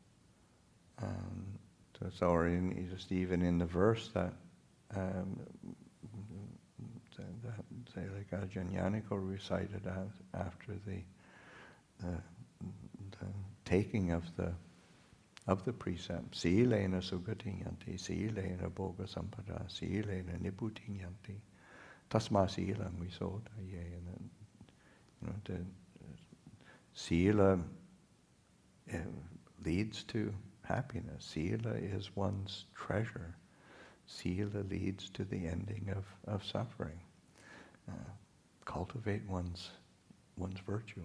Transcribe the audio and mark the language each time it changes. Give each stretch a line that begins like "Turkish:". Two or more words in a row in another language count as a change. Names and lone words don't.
English: So just even in the verse that say like Ajahn Yaniko recited after the taking of the precept,
Pali: Silena sugatiyanti, Silena bhoga sampada, Silena nibbutiyanti, tasma silam visodaye.
English: And the Sila leads to happiness. Sila is one's treasure. Sila leads to the ending of suffering. Cultivate one's virtue.